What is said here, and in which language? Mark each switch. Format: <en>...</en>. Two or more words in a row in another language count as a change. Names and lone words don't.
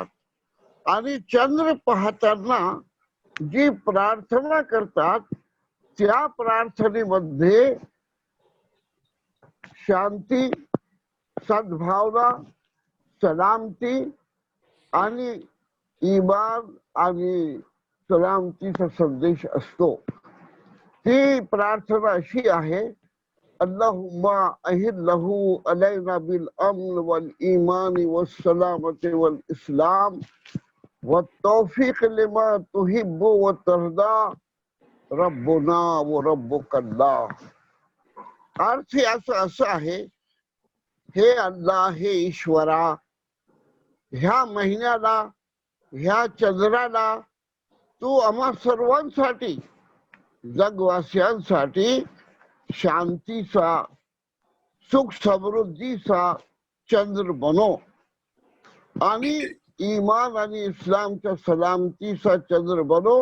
<mr>आणि चंद्र पाहताना जी प्रार्थना करतात त्या प्रार्थनेमध्ये शांती, सद्भावना, सलामती आणि ईमान आणि सलामतीचा संदेश असतो. ती प्रार्थना अशी आहे,</mr> <ar>اللهم أهله علينا بالأمن والإيمان والسلامة والإسلام والتوفيق لما تحب وترضى ربنا وربك الله.</ar> <mr>अर्थ याचा असा आहे, हे अल्लाह, हे ईश्वरा, ह्या महिन्याला, ह्या चंद्राला तू आम्हा सर्वांसाठी, जगवासियांसाठी शांतीचा, सुख समृद्धीचा चंद्र बनो आणि ईमान आणि इस्लामच्या सलामतीचा चंद्र बनो.</mr>